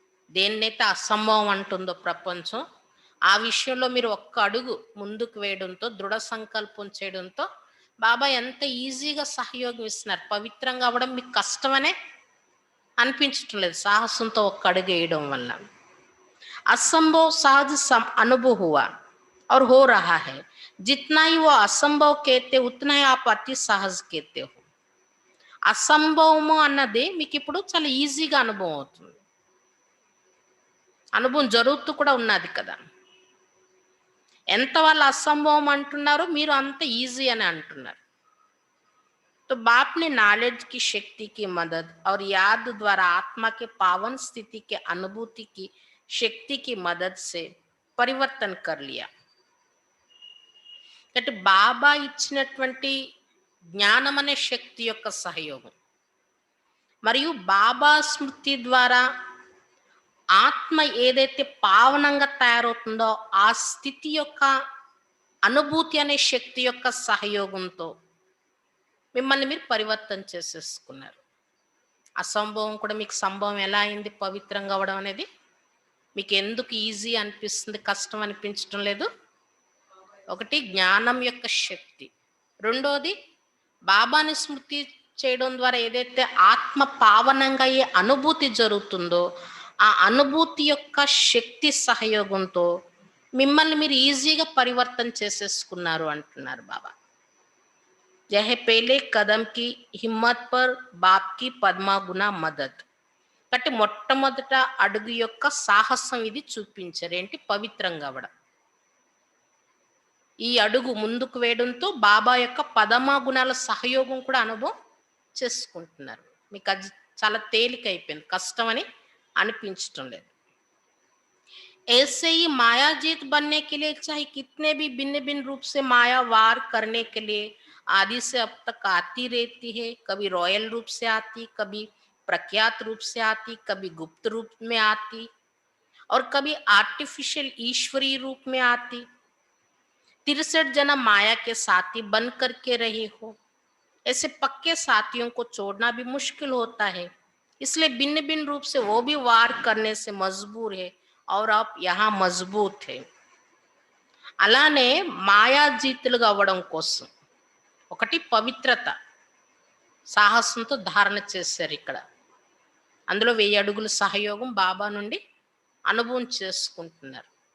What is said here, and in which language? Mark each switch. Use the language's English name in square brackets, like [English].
[Telugu] దేన్నైతే అసంభవం అంటుందో ప్రపంచం, ఆ విషయంలో మీరు ఒక్క అడుగు ముందుకు వేయడంతో దృఢ సంకల్పం చేయడంతో బాబా ఎంత ఈజీగా సహయోగం ఇస్తున్నారు. పవిత్రంగా అవ్వడం మీకు కష్టమనే అనిపించటం లేదు సాహసంతో ఒక్క అడుగు వేయడం వల్ల. [Hindi] असंभव सहज अनुभव हुआ और हो रहा है, जितना ही वो असंभव कहते उतना ही आप अति सहज कहते हो. [Telugu] అసంభవము అన్నది మీకు ఇప్పుడు చాలా ఈజీగా అనుభవం అవుతుంది. అనుభవం జరుగుతూ కూడా ఉన్నది కదా. ఎంత వాళ్ళు అసంభవం అంటున్నారో మీరు అంత ఈజీ అని అంటున్నారు. [Hindi] तो बाप ने नॉलेज की शक्ति की मदद और याद द्वारा आत्मा के पावन स्थिति के अनुभूति की शक्ति की मदद से परिवर्तन कर लिया. [Telugu] కాబట్టి బాబా ఇచ్చినటువంటి జ్ఞానం అనే శక్తి యొక్క సహయోగం మరియు బాబా స్మృతి ద్వారా ఆత్మ ఏదైతే పావనంగా తయారవుతుందో ఆ స్థితి యొక్క అనుభూతి అనే శక్తి యొక్క సహయోగంతో మిమ్మల్ని మీరు పరివర్తన చేసేసుకున్నారు. ఆ సంభవం కూడా మీకు సంభవం ఎలా అయింది పవిత్రంగా అవ్వడం అనేది? మీకు ఎందుకు ఈజీ అనిపిస్తుంది, కష్టం అనిపించడం లేదు? ఒకటి జ్ఞానం యొక్క శక్తి, రెండోది బాబాని స్మృతి చేయడం ద్వారా ఏదైతే ఆత్మ పావనంగా అయ్యే అనుభూతి జరుగుతుందో ఆ అనుభూతి యొక్క శక్తి సహయోగంతో మిమ్మల్ని మీరు ఈజీగా పరివర్తన చేసేసుకున్నారు అంటున్నారు బాబా. [Hindi] यह पहले कदम की हिम्मत पर बाप की పద్మా గుణ మదద్. [Telugu] కాబట్టి మొట్టమొదట అడుగు యొక్క సాహసం ఇది చూపించారు. ఏంటి? పవిత్రంగా అవ్వడం. ఈ అడుగు ముందుకు వేయడంతో బాబా యొక్క పదమా గుణాల సహయోగం కూడా అనుభవం చేసుకుంటున్నారు. మీకు అది చాలా తేలిక అయిపోయింది, కష్టం అని అనిపించటం లేదు. [Hindi] ऐसे ही मायाजीत बनने के लिए चाहे कितने भी भिन्न भिन्न रूप से माया वार करने के लिए आदि से अब तक आती रहती है. कभी रॉयल रूप से आती, कभी प्रख्यात रूप से आती, कभी गुप्त रूप में आती और कभी आर्टिफिशियल ईश्वरीय रूप में आती. 63 जन्म माया के साथी बन करके रहे हो. ऐसे पक्के साथियों को छोड़ना भी मुश्किल होता है. इसलिए भिन्न भिन्न रूप से वो भी वार करने से मजबूर है और आप यहाँ मजबूत है. [Telugu] అలానే మాయాజీతులుగా అవ్వడం కోసం ఒకటి పవిత్రత సాహసంతో ధారణ చేశారు ఇక్కడ. అందులో 1000 అడుగుల సహయోగం బాబా నుండి అనుభవం చేసుకుంటున్నారు.